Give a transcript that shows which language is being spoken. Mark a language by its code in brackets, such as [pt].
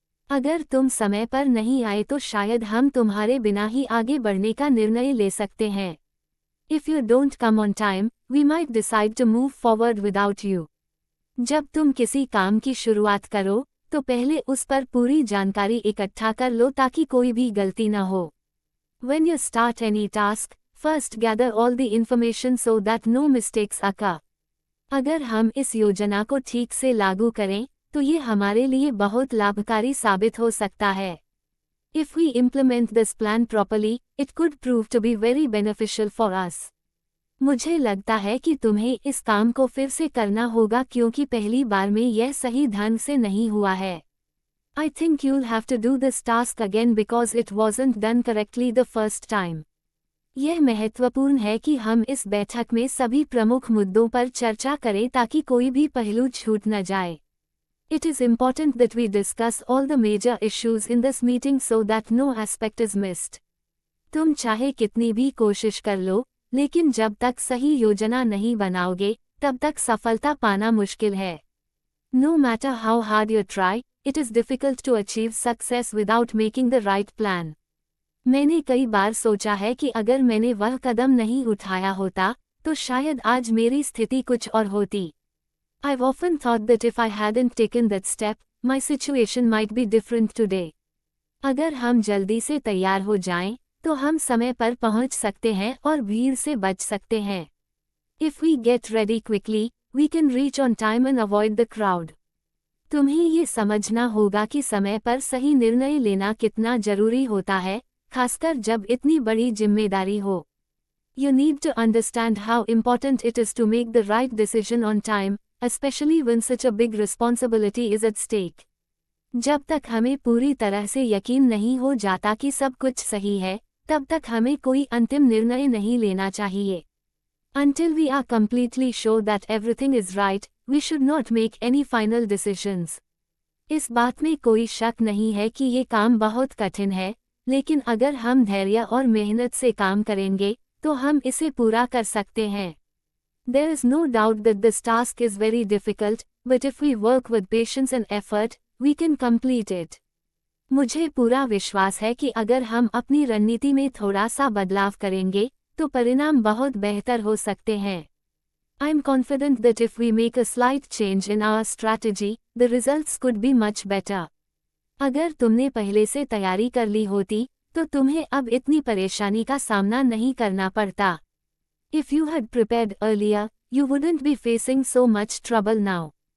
[hi] अगर तुम समय पर नहीं आए तो शायद हम तुम्हारे बिना ही आगे बढ़ने का निर्णय ले सकते हैं. [en] If you don't come on time, we might decide to move forward without you. [hi] जब तुम किसी काम की शुरुआत करो, तो पहले उस पर पूरी जानकारी इकट्ठा कर लो ताकि कोई भी गलती न हो. [en] When you start any task, first gather all the information so that no mistakes occur. [hi] अगर हम इस योजना को ठीक से लागू करें, तो ये हमारे लिए बहुत लाभकारी साबित हो सकता है. [en] If we implement this plan properly, it could prove to be very beneficial for us. [hi] मुझे लगता है कि तुम्हें इस काम को फिर से करना होगा क्योंकि पहली बार में यह सही ढंग से नहीं हुआ है. [en] I think you'll have to do this task again because it wasn't done correctly the first time. [hi] यह महत्वपूर्ण है कि हम इस बैठक में सभी प्रमुख मुद्दों पर चर्चा करें ताकि कोई भी पहलू छूट न जाए। [en] It is important that we discuss all the major issues in this meeting so that no aspect is missed. [hi] तुम चाहे कितनी भी कोशिश कर लो, लेकिन जब तक सही योजना नहीं बनाओगे, तब तक सफलता पाना मुश्किल है। [en] No matter how hard you try, it is difficult to achieve success without making the right plan. [hi] मैंने कई बार सोचा है कि अगर मैंने वह कदम नहीं उठाया होता, तो शायद आज मेरी स्थिति कुछ और होती। [en] I've often thought that if I hadn't taken that step, my situation might be different today. [hi] अगर हम जल्दी से तैयार हो जाएं, तो हम समय पर पहुंच सकते हैं और भीड़ से बच सकते हैं। [en] If we get ready quickly, we can reach on time and avoid the crowd. [hi] तुम्हें ये समझना होगा कि समय पर सही निर्णय लेना कितना जरूरी होता है, खासकर जब इतनी बड़ी जिम्मेदारी हो। [en] You need to understand how important it is to make the right decision on time, especially when such a big responsibility is at stake. [hi] जब तक हमें पूरी तरह से यकीन नहीं हो जाता कि सब कुछ सही है, तब तक हमें कोई अंतिम निर्णय नहीं लेना चाहिए। [en] Until we are completely sure that everything is right, we should not make any final decisions. [hi] इस बात में कोई शक नहीं है कि ये काम बहुत कठिन है, लेकिन अगर हम धैर्य और मेहनत से काम करेंगे, तो हम इसे पूरा कर सकते हैं। [en] There is no doubt that this task is very difficult, but if we work with patience and effort, we can complete it. [hi] मुझे पूरा विश्वास है कि अगर हम अपनी रणनीति में थोड़ा सा बदलाव करेंगे, तो परिणाम बहुत बेहतर हो सकते हैं। [en] I am confident that if we make a slight change in our strategy, the results could be much better. [hi] अगर तुमने पहले से तैयारी कर ली होती, तो तुम्हें अब इतनी परेशानी का सामना नहीं करना पड़ता। [en] If you had prepared earlier, you wouldn't be facing so much trouble now.